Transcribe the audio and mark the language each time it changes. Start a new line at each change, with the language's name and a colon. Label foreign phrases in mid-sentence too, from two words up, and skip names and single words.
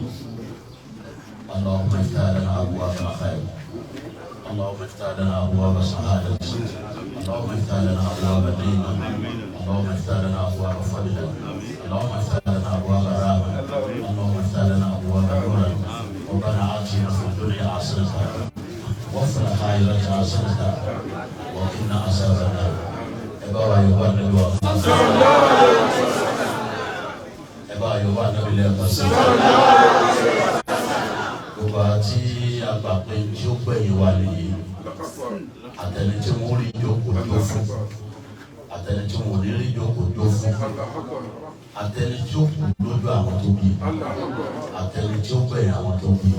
Arabic: اللهم افتح لنا أبواب الخير، اللهم افتح لنا أبواب السعادة، اللهم افتح لنا أبواب الدين، اللهم افتح لنا أبواب الفضل، اللهم افتح لنا أبواب الرحمة، اللهم افتح لنا أبواب النور. ربنا آتنا في الدنيا حسنة وفي الآخرة حسنة وقنا عذاب النار. إبا يوبا النبي إبا يوبا النبي
Yoruba: gbogbo àti àgbàpẹ tí ó gbẹ̀yìn wà nìyí, àtẹni tí wọ́n rí jókòó jó fún, àtẹni tí wọ́n rí jókòó jó fún, àtẹni tí ó kù lójú àwọn tó bí, àtẹni tí ó gbẹ̀yìn àwọn tó bí.